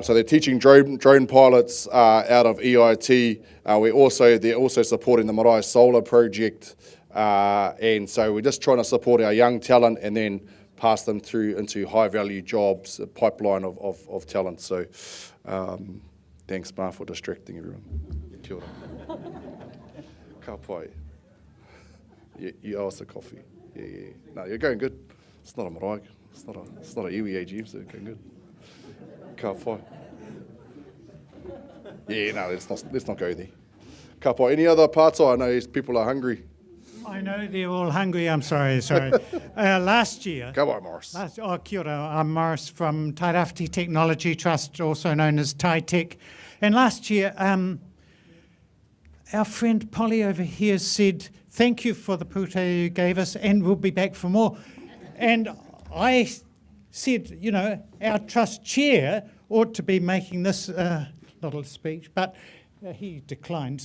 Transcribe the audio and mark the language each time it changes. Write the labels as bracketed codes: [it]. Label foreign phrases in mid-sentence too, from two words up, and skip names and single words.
[en] So they're teaching drone pilots out of EIT. They're also supporting the Marae Solar project, and so we're just trying to support our young talent and then pass them through into high-value jobs, a pipeline of talent. So thanks, Ma, for distracting everyone. [mi] Kia ora. Ka pai. [en] You owe us a coffee. Yeah. No, you're going good. It's not a marae. It's not a iwi AGM, so you're going good. [mi] Ka pai. [en] Yeah, no, let's not go there. [mi] Ka pai. [en] Any other parts? I know people are hungry. I know they're all hungry. I'm sorry. Last year... Go on, Morris. [mi] Kia ora. [en] I'm Morris from Tairāwhiti Technology Trust, also known as TaiTech. And last year, our friend Polly over here said, thank you for the pute you gave us, and we'll be back for more. And I said, you know, our trust chair ought to be making this little speech, but he declined.